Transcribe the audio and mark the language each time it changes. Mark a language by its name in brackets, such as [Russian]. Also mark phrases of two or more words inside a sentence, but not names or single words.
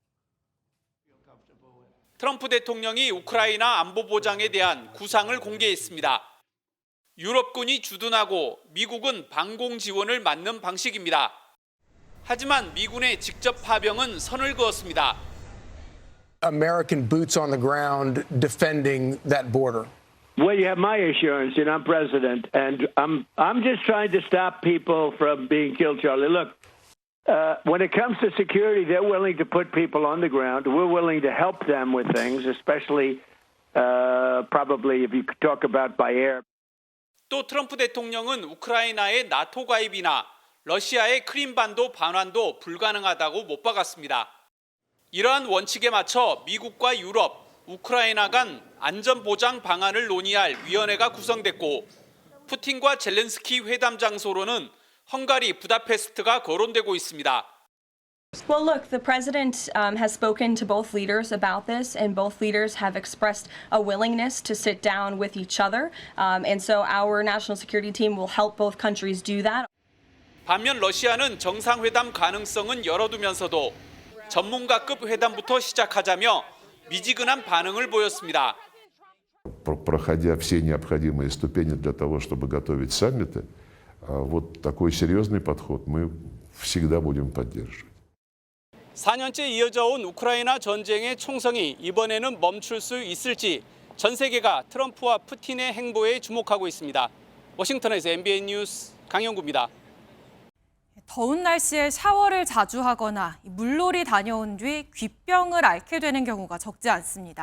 [Korean] 트럼프 대통령이 우크라이나 안보 보장에 대한 구상을 공개했습니다. 유럽군이 주둔하고 미국은 방공 지원을 맡는 방식입니다. 하지만 미군의 직접 파병은 선을 그었습니다. [English] American boots on the ground defending that border. Well, you have my assurance, and I'm president, and I'm just trying to stop people from being killed, Charlie. Look, when it comes to security, they're willing to put people on the ground. We're willing to help them with things, especially probably if you could talk about by air. [Korean] 또 트럼프 대통령은 우크라이나의 나토 가입이나 러시아의 크림반도 반환도 불가능하다고 못 박았습니다. 이러한 원칙에 맞춰 미국과 유럽, 우크라이나 간 안전보장 방안을 논의할 위원회가 구성됐고 푸틴과 젤렌스키 회담 장소로는 헝가리 부다페스트가 거론되고 있습니다. [English] Well, look, the president has spoken to both leaders about this, and both leaders have expressed a willingness to sit down with each other. And so our national security team will help both countries do that. [Korean] 반면 러시아는 정상회담 가능성은 열어두면서도 전문가급 회담부터 시작하자며 미지근한 반응을 보였습니다. [Russian] Проходя все необходимые ступени для того, чтобы готовить саммиты, вот такой серьезный подход мы всегда будем поддерживать. [Korean] 4년째 이어져 온 우크라이나 전쟁의 총성이 이번에는 멈출 수 있을지 전 세계가 트럼프와 푸틴의 행보에 주목하고 있습니다. 워싱턴에서 MBN 뉴스 강영구입니다. 더운 날씨에 샤워를 자주 하거나 물놀이 다녀온 뒤 귀병을 앓게 되는 경우가 적지 않습니다.